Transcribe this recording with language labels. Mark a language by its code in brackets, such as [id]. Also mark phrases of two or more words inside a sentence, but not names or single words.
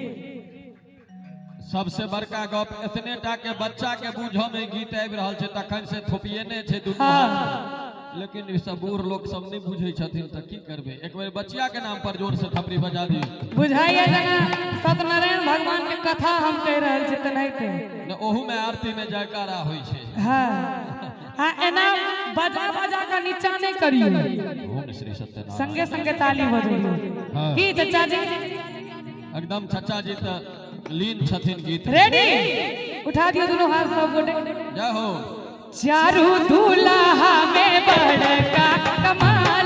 [mai] सबसे बड़का गप इतने टा के बच्चा के बूझो में गीत आबि रहल छे तखन से थोपिएने छे दुनू लेकिन ई सब बूढ़ लोग सब नहीं बुझै छथिन त की करबे एक बेर बच्चिया के नाम पर जोर से थपड़ी बजा दी बुझाइए जना सत्यनारायण भगवान के कथा हम कह रहल छी त नहीं थे न ओहू में आरती में जयकारा होय छे हां हां एना बजा बजा का नीचा नहीं करियो ओम श्री सत्यनारायण संगे संगे ताली बजाइयो की चाचा जी एकदम चाचा जी त लीन छथिन गीत रेडी उठा दियो दोनों हाथ सब गोटे जय हो चारू दूल्हा में बड़का कमाल